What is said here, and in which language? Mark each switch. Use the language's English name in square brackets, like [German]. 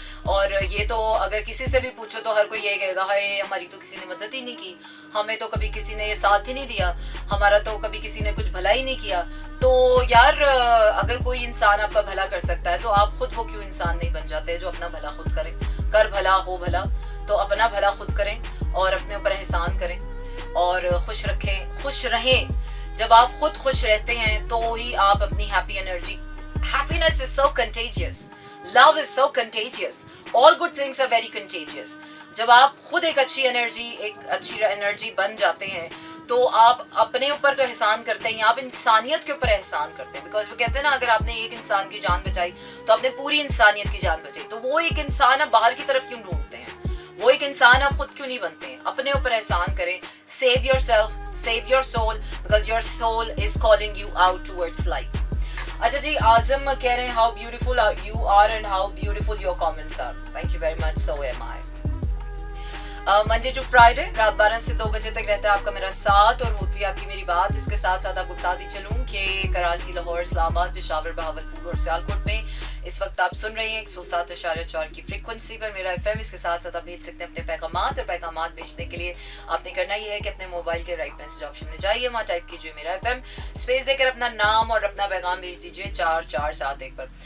[Urdu] اور یہ تو اگر کسی سے بھی پوچھو تو ہر کوئی یہ کہے گا ہائے ہماری تو کسی نے مدد ہی نہیں کی, ہمیں تو کبھی کسی نے یہ ساتھ ہی نہیں دیا, ہمارا تو کبھی کسی نے کچھ بھلا ہی نہیں کیا. تو یار اگر کوئی انسان آپ کا بھلا کر سکتا ہے تو آپ خود وہ کیوں انسان نہیں بن جاتے جو اپنا بھلا خود کریں. کر بھلا ہو بھلا, تو اپنا بھلا خود کریں اور اپنے اوپر احسان کریں اور خوش رہیں. جب آپ خود خوش رہتے ہیں تو ہی آپ اپنی happy energy, [English] happiness is so contagious, love is so contagious, all good things are very contagious. جب آپ خود ایک اچھی انرجی بن جاتے ہیں تو آپ اپنے اوپر تو احسان کرتے ہیں, آپ انسانیت کے اوپر احسان کرتے ہیں, بیکاز وہ کہتے ہیں نا اگر آپ نے ایک انسان کی جان بچائی تو آپ نے پوری انسانیت کی جان بچائی. تو وہ ایک انسان آپ باہر کی طرف کیوں ڈھونڈتے ہیں, وہ ایک انسان آپ خود کیوں نہیں بنتے ہیں. [Urdu] اپنے اوپر احسان کریں, [English] save yourself, save your soul, because your soul is calling you out towards light. [Urdu] اچھا جی, اعظم کہہ رہے ہیں [English] how beautiful you are and how beautiful your comments are. Thank you very much, so am I. [Urdu] Monday to Friday رات 12 سے 2 بجے تک رہتا ہے آپ کا میرا ساتھ, اور ہوتی ہے آپ کی میری بات. اس کے ساتھ ساتھ آپ کو بتاتی چلوں کہ کراچی, لاہور, اسلام آباد, پشاور, بہاولپور اور سیالکوٹ میں اس وقت آپ سن رہے ہیں 107.4 کی فریکوینسی پر میرا FM. اس کے ساتھ ساتھ آپ بھیج سکتے ہیں اپنے پیغامات, اور پیغامات بھیجنے کے لیے آپ نے کرنا یہ ہے کہ اپنے موبائل کے رائٹ میسج آپشن میں جائیے, وہاں ٹائپ کیجیے میرا FM, اسپیس دے کر اپنا نام اور اپنا پیغام بھیج دیجیے 4471 پر.